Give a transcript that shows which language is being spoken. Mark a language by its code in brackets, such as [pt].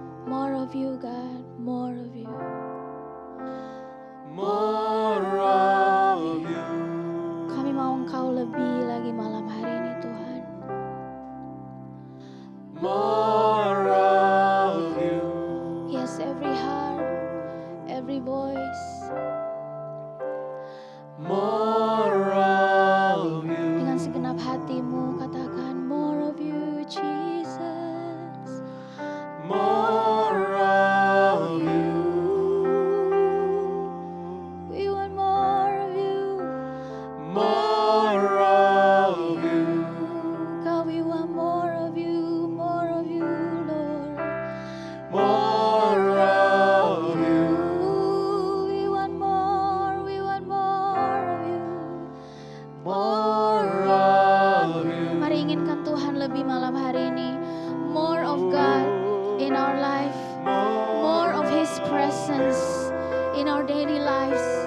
[en] More of you, God, more of you. More of you. [id] Kami mau Engkau lebih lagi malam hari ini, Tuhan. [en] More of you. Yes, every heart, every voice. More of you. [id] Dengan segenap hatimu katakan, [en] more of you, Jesus. More of you. We want more of you. More of you. God, we want more of you, Lord. More of you. We want more of you. More of you. [id] Mari inginkan Tuhan lebih malam hari ini. [en] More of God in our life. More of His presence in our daily lives.